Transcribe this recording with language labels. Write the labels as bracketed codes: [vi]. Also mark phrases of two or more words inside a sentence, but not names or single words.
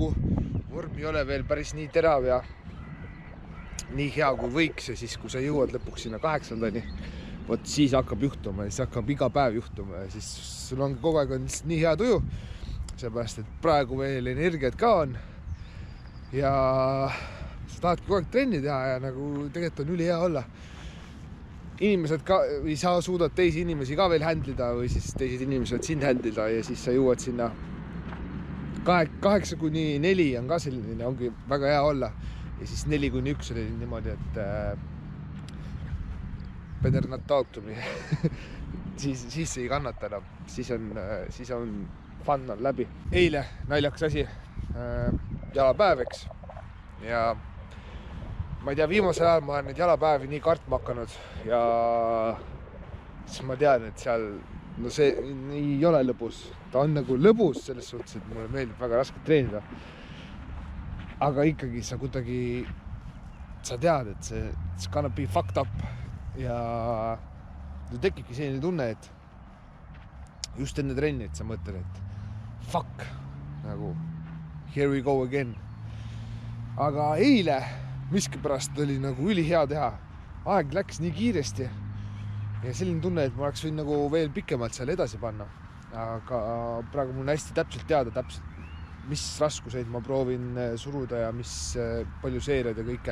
[et] Vorm ei ole veel päris nii terav ja nii hea kui võiks ja siis, kui sa jõuad lõpuks sinna 8-ndani, võt siis hakkab juhtuma ja siis hakkab iga päev juhtuma ja siis sul on kogu aeg on nii hea tuju, seepärast, et praegu veel energiat ka on ja sa tahadki kogu aeg trenni teha ja nagu tegelikult on ülihea olla. Inimesed ka või sa suudad teisi inimesi ka veel händlida või siis teised inimesed sind händlida ja siis sa jõuad sinna 8-4 on ka selline, ongi väga hea olla ja siis 4-1 oli niimoodi, et [en] better not talk to me [et] siis ei kannata enam, siis on fun on läbi. Eile naljakas asi, jalapäev, eks, ja ma ei tea, viimasel ajal ma olen neid jalapäevi nii kartma hakanud ja siis ma tean, et seal, no see ei ole lõbus. Ta on nagu lõbus selles suhtes, et mulle meeldib väga raske treenida. Aga ikkagi sa kuidagi, sa tead, et [en] it's gonna be fucked up [et] ja tekibki selline tunne, et just enne trenni, et sa mõtled, et fuck, nagu [en] here we go again. [et] Aga eile miskipärast oli nagu ülihea teha. Aeg läks nii kiiresti ja selline tunne, et ma oleks võinud nagu veel pikemalt seal edasi panna. Aga praegu mul on hästi täpselt teada, mis raskuseid ma proovin suruda ja mis palju seeriad ja kõike.